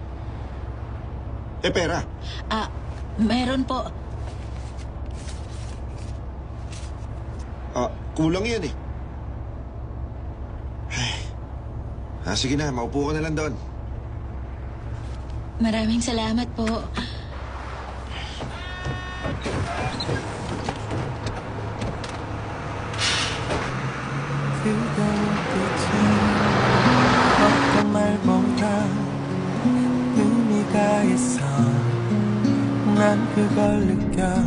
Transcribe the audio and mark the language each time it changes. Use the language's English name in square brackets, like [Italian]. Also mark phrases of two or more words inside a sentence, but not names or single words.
[Filipino] Pera. Meron po. Kulang yan eh. Sige na, maupo ka na lang doon. Maraming salamat po. [Korean] 그대의 빛은 어떤 말보다 의미가 있어 난 그걸 느껴